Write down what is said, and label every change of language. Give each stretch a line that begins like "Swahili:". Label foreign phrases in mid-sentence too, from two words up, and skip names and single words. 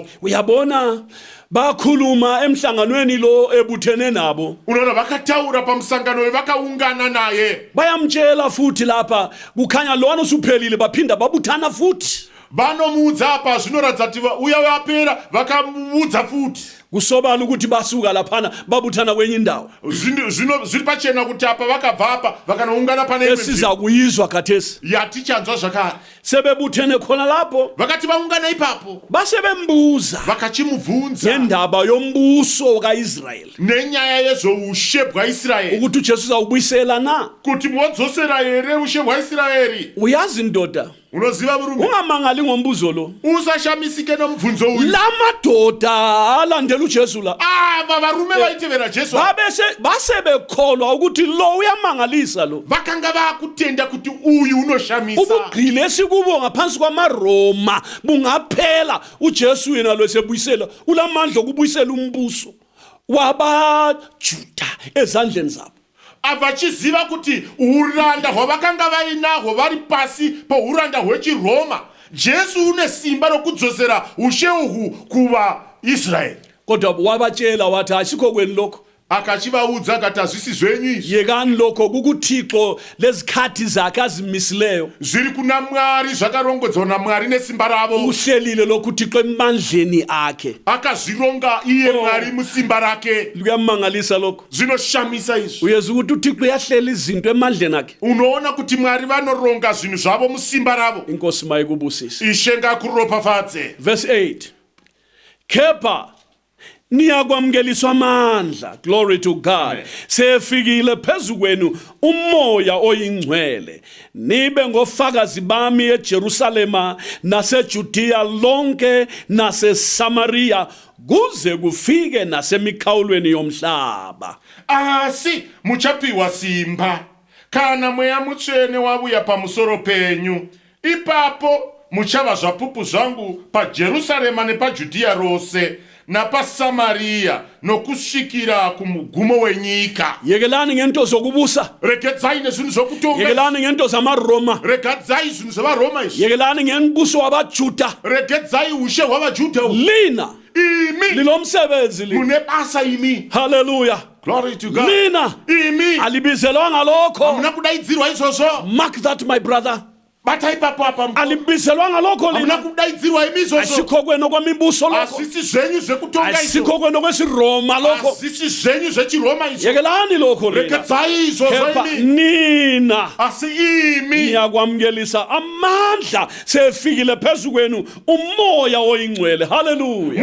North Ndebele: uyabona bakhuluma emhlanganweni lo ebuthene nabo
Shona: unoona vakataura pamusangano vakaungana naye
North Ndebele: bayamtshela futhi lapha kukhanya lona usuphelile baphinda babuthana futhi
Shona: vanomuudza apa zvinoratidza kuti uya wapera vakamuudza futi
North Ndebele: kusobala ukuthi basuka laphana babuthana kwenye indawo
Shona: zviri pachena kuti apa vakabva apa vakanoungana pane
North Ndebele: esiza kuyizwa khathesi
Shona: yatichanzwa zvakare
North Ndebele: sebebuthene khona lapho
Shona: vakati vaungana ipapo
North Ndebele: basebembuza
Shona: vakachimubvunza
North Ndebele: ngendaba yombuso kaIsrael
Shona: nenyaya yezvoushe bwaIsraeri
North Ndebele: ukuthi uJesu uzawubuyisela na
Shona: kuti modzosera here ushe bwaIsraeri
North Ndebele: uyazi ndoda
Shona: unoziva murume
North Ndebele: ungamangali ngombuzo lo
Shona: usashamisike nomubvunzo uyu
North Ndebele: lamadoda alandela uJesu la
Shona: ava varume vaitevera Jesu
North Ndebele: basebekholwa ukuthi lo uyamangalisa lo
Shona: vakanga vakutenda kuti uyu unoshamisa
North Ndebele: ubugqile esikubo ngaphansi kwamaRoma bungaphela uJesu yena lo esebuyisela ulamandla okubuyisela umbuso wabaJuda ezandleni zabo
Shona: avachiziva kuti uranda hwavakanga vainahwo vari pasi pohuranda hwechiroma Jesu une simba rokudzosera ushe uhu kuvaIsraeri
North Ndebele: kodwa wabatshela wathi asikho kweni lokho
Shona: akachivaudza akati hazvisi zvenyu izvi
North Ndebele: yekani lokho kukuthixo lezikhathi zakhe azimisileyo
Shona: zviri kuna Mwari zvakarongodzwa naMwari nesimba ravo
North Ndebele: uhlelile lokhu uthixo emandleni akhe
Shona: akazvironga iye Mwari musimba rake
North Ndebele: luyamangalisa lokho
Shona: zvinoshamisa izvi
North Ndebele: uyeza ukuthi uthixo uyahlela izinto emandleni akhe
Shona: unoona kuti Mwari vanoronga zvinhu zvavo musimba ravo
North Ndebele: inkosi mayikubusise
Shona: ishe ngakuropafadze
North Ndebele: verse 8 kepha niyakwamkeliswa amandla
English: glory to God
North Ndebele: sefikile phezukwenu umoya oyingcwele nibe ngofakazi bami eJerusalema naseJudiya lonke naseSamaria kuze kufike nasemikhawulweni yomhlaba
Shona: asi muchapiwa simba kana mweya mutsvene wabuya pamusoro penyu ipapo muchava zvapupu zvangu paJerusalema nepaJudiya rose napaSamaria nokusvikira kumugumo wenyika
North Ndebele: yekelani ngento zokubusa
Shona: regedzai nezvinhu zvokutonga
North Ndebele: yekelani ngento zamaRoma
Shona: regedzai zvinhu zvevaRoma izvi
North Ndebele: yekelani ngembuso wabaJuda
Shona: regedzai ushe hwavaJudha
North Ndebele: lina
Shona: imi
North Ndebele: lilomsebenzi
Shona: mune basa imi hallelujah
English: glory to God
North Ndebele: lina
Shona: imi
North Ndebele: alibizelwanga lokho
Shona: hamuna kudaidzirwa izvozvo
English: mark that my brother
Shona: bata ipapo apa
North Ndebele: alibizelwanga lokho
Shona: hamuna
North Ndebele: lina
Shona: kudaidzirwa imi izvozvo
North Ndebele: asikho kwenu kwemibuso lokho
Shona: asisi zvenyu zvekutonga izvo
North Ndebele: asikho kwenu kwesiRoma lokho
Shona: asisi zvenyu zvechiroma izvo
North Ndebele: yekelani lokho lina
Shona: regedzai izvozvo
North Ndebele: kepha
Shona: imi
North Ndebele: nina
Shona: asi imi
North Ndebele: niyakwamkelisa amandla sefikile phezukwenu umoya oyingcwele haleluya